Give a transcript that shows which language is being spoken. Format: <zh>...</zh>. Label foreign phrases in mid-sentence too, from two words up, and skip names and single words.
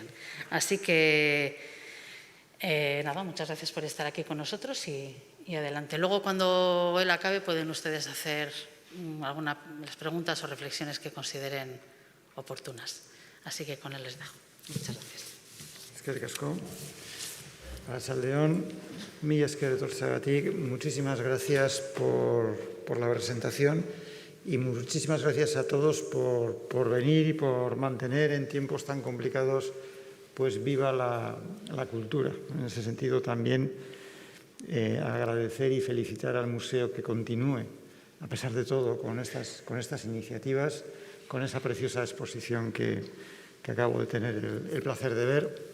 <es>Así que, muchas gracias por estar aquí con nosotros y adelante. Luego, cuando él acabe, pueden ustedes hacer algunas preguntas o reflexiones que consideren oportunas. Así que con él les dejo. Muchas gracias.</es> <eu>Eskerrik asko. Arratsaldeon, mila esker etortzeagatik.</eu> <es>Muchísimas gracias por la presentación y muchísimas gracias a todos por venir y por mantener en tiempos tan complicados pues viva la cultura. En ese sentido también agradecer y felicitar al museo que continúe, a pesar de todo, con estas iniciativas, con esa preciosa exposición que acabo de tener el placer de ver.</es>